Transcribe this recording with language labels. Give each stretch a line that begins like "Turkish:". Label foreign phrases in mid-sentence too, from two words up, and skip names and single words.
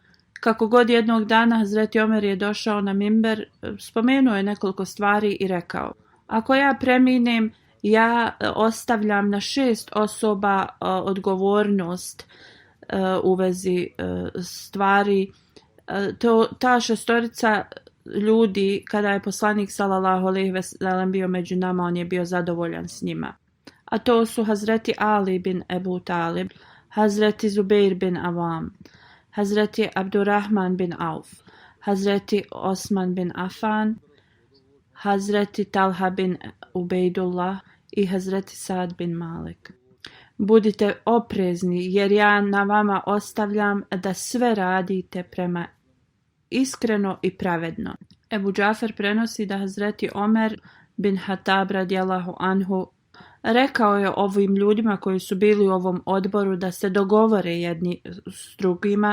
Bosnian: Kako god jednog dana Hazreti Omer je došao na mimber, spomenuo je nekoliko stvari i rekao: ako ja preminem, ja ostavljam na 6 osoba odgovornost u vezi stvari. Ta 6 ljudi, kada je poslanik
Arabic: صلى الله عليه وسلم
Bosnian: bio među nama, on je bio zadovoljan s njima. A to su Hazreti Ali bin Ebu Talib, Hazreti Zubeir bin Avam, Hazreti Abdurrahman bin Auf, Hazreti Osman bin Affan, Hazreti Talha bin Ubejdullah i Hazreti Sad bin Malik. Budite oprezni, jer ja na vama ostavljam da sve radite prema iskreno i pravedno. Ebu Džafer prenosi da Hazreti Omer bin Hatab
Arabic: رضي الله عنه
Bosnian: rekao je ovim ljudima koji su bili u ovom odboru da se dogovore jedni s drugima.